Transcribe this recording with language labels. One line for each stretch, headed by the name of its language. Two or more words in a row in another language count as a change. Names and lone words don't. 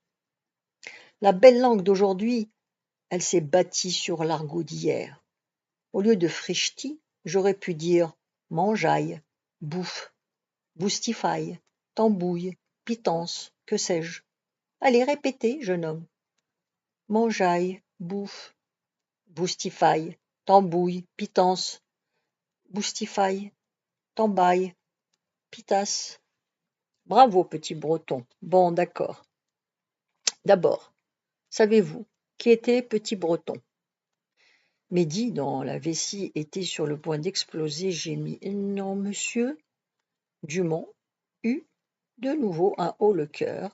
French: La belle langue d'aujourd'hui, elle s'est bâtie sur l'argot d'hier. Au lieu de frichti, j'aurais pu dire mangeaille, bouffe, boustifaille, tambouille, pitance, que sais-je. Allez, répétez, jeune homme. Mangeaille, bouffe, boustifaille, tambouille, pitance, boustifaille, tambaille, pitasse. Bravo, petit breton. Bon, d'accord. D'abord, savez-vous qui était petit breton? Mehdi, dont la vessie était sur le point d'exploser, gémit. Non, monsieur. Dumont eut de nouveau un haut-le-cœur.